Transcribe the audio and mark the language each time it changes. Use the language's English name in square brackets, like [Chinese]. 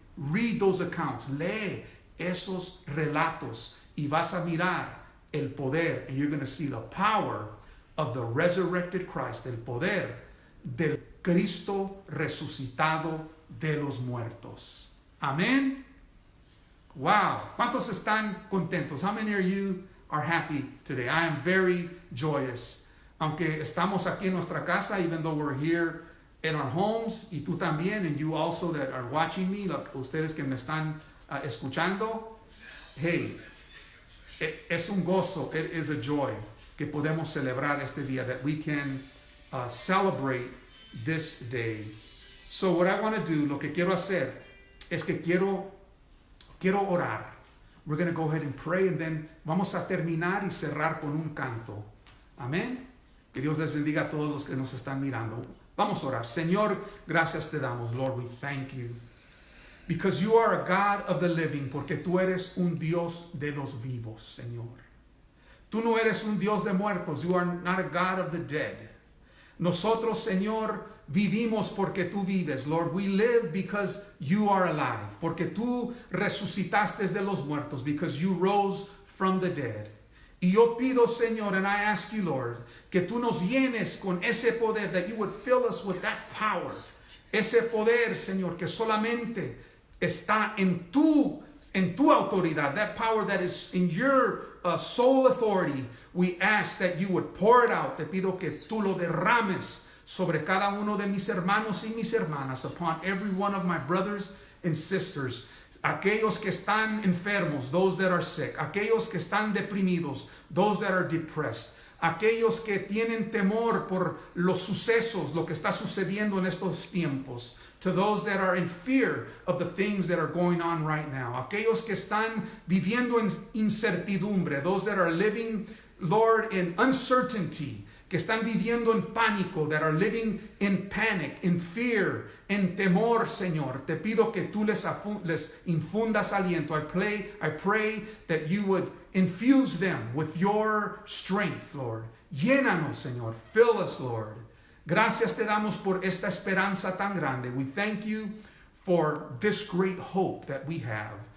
[Spanish] Read those accounts, lee esos relatos, y vas a mirar el poder, [English] and you're going to see the power of the resurrected Christ, [Spanish] el poder del Cristo resucitado de los muertos. Amén. Wow. ¿Cuántos están contentos? [English] How many of you are happy today? I am very joyous. [Spanish] Aunque estamos aquí en nuestra casa, [English] even though we're here in our homes, [Spanish] y tú también, [English] and you also that are watching me, [Spanish] ustedes que me están escuchando, [English] hey, [Spanish] es un gozo, [English] it is a joy [Spanish] que podemos celebrar este día, [English] that we can celebrate this day. So what I want to do, [Spanish] lo que quiero hacer, es que quiero orar. [English] We're going to go ahead and pray, and then [Spanish] vamos a terminar y cerrar con un canto. [English] Amén. [Spanish] Que Dios les bendiga a todos los que nos están mirando. Vamos a orar. Señor, gracias te damos. [English] Lord, we thank you. Because you are a God of the living. [Spanish] Porque tú eres un Dios de los vivos, Señor. Tú no eres un Dios de muertos. [English] You are not a God of the dead. [Spanish] Nosotros, Señor, vivimos porque tú vives. [English] Lord, we live because you are alive. [Spanish] Porque tú resucitaste de los muertos. [English] Because you rose from the dead. [Spanish] Y yo pido, Señor, [English] and I ask you, Lord, [Spanish] que tú nos llenes con ese poder, [English] that you would fill us with that power. [Spanish] Ese poder, Señor, que solamente está en tu autoridad. [English] That power that is in your sole authority. We ask that you would pour it out. [Spanish] Te pido que tú lo derrames sobre cada uno de mis hermanos y mis hermanas, [English] upon every one of my brothers and sisters. [Spanish] Aquellos que están enfermos, [English] those that are sick. [Spanish] Aquellos que están deprimidos, [English] those that are depressed. [Spanish] Aquellos que tienen temor por los sucesos, lo que está sucediendo en estos tiempos. [English] To those that are in fear of the things that are going on right now. [Spanish] Aquellos que están viviendo en incertidumbre. [English] Those that are living, Lord, in uncertainty. [Spanish] Que están viviendo en pánico. [English] That are living in panic, in fear, [Spanish] en temor, Señor. Te pido que tú les infundas aliento. [English] I pray that you would infuse them with your strength, Lord. [Spanish] Llénanos, Señor. [English] Fill us, Lord. [Spanish] Gracias te damos por esta esperanza tan grande. [English] We thank you for this great hope that we have.